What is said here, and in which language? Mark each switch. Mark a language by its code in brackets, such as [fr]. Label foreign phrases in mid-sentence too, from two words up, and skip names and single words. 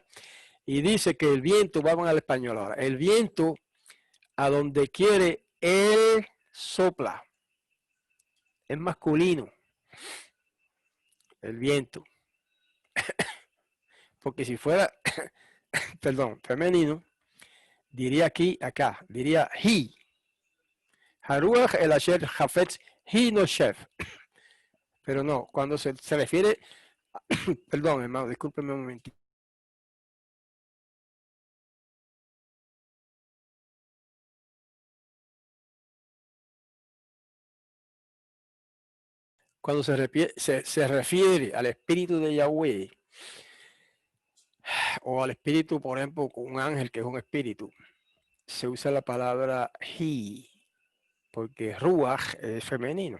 [es] Y dice que el viento, vamos al español ahora, el viento a donde quiere, él sopla. Es masculino, el viento. Porque si fuera, perdón, femenino, diría aquí, acá, diría he. [he] הרוח אל אשר חפץ הוא נושב. [es] Pero no, cuando se refiere, perdón, hermano, discúlpeme un momentito. Cuando se refiere al espíritu de Yahweh, o al espíritu, por ejemplo, con un ángel que es un espíritu, se usa la palabra he, porque ruach es femenino.